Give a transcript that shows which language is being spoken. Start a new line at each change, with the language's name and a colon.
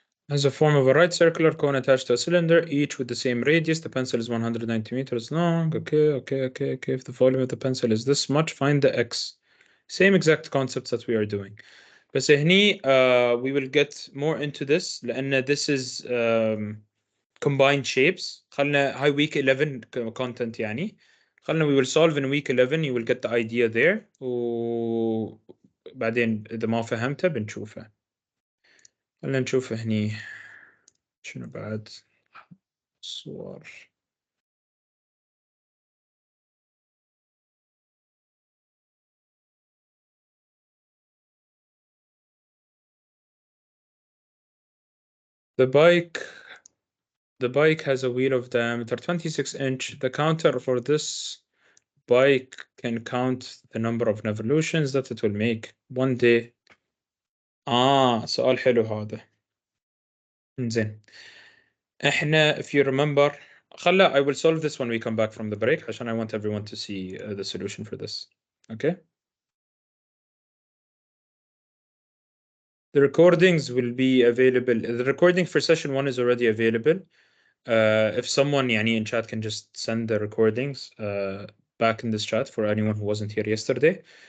English: Has a form of a right circular cone attached to a cylinder, each with the same radius. The pencil is 190 meters long. Okay. If the volume of the pencil is this much, find the x. Same exact concepts that we are doing.
Arabic: بس هني
English: we will get more into this
Arabic: لأن
English: this is combined shapes.
Arabic: خلنا هاي
English: week 11 content
Arabic: يعني. خلنا
English: we will solve in week 11. You will get the idea there.
Arabic: وبعدين إذا ما فهمته بنشوفه. خلنا نشوف هني شنو بعد صور.
English: The bike has a wheel of diameter 26 inch. The counter for this bike can count the number of revolutions that it will make one day.
Arabic: سؤال حلو هذا. زين احنا
English: if you remember
Arabic: خلا,
English: I will solve this when we come back from the break
Arabic: عشان
English: I want everyone to see the solution for this. Okay? The recordings will be available. The recording for session 1 is already available. If someone
Arabic: يعني
English: in chat can just send the recordings back in this chat for anyone who wasn't here yesterday.